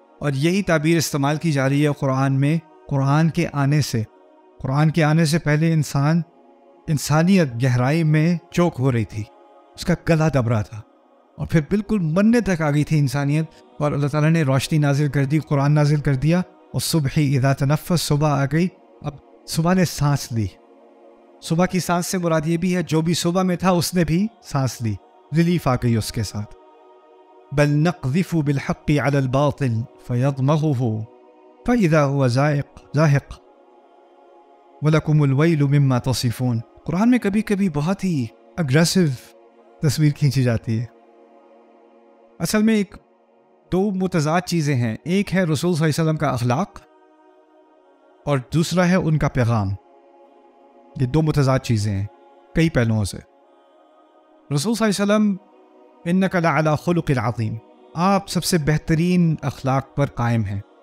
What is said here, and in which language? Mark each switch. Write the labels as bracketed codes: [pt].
[ur] اور یہی تعبیر استعمال کی جا رہی ہے قرآن میں. قرآن کے آنے سے پہلے انسانیت گہرائی میں چوک ہو رہی تھی، اس کا گلا دب رہا تھا، اور پھر بالکل مرنے تک آ گئی تھی انسانیت، اور اللہ تعالیٰ نے روشنی نازل کر دی، قرآن نازل کر دیا. اور صبح [ar] اذا تنفس، [ur] صبح آ گئی، اب صبح نے سانس لی. صبح کی سانس سے مراد یہ بھی ہے جو بھی صبح میں تھا اس نے بھی سانس لی، ریلیف آ گئی اس کے ساتھ. [ar] بل نقذف بالحق على الباطل فيضمغه فإذا هو زاهق وَلَكُمُ الْوَيْلُ مِمَّا تَصِفُونَ. [ur] قرآن میں کبھی کبھی بہت ہی اگریسو تصویر کھینچی جاتی ہے. اصل میں دو متضاد چیزیں ہیں، ایک ہے رسول صلی اللہ علیہ وسلم کا اخلاق، اور دوسرا ہے ان کا پیغام. یہ دو متضاد چیزیں ہیں کئی پہلوؤں سے. رسول صلی اللہ علیہ وسلم [ar] اِنَّكَ لَعَلَىٰ خُلُقٍ عَظِيمٍ، [ur] آپ سب سے بہترین اخلاق پر قائم ہیں.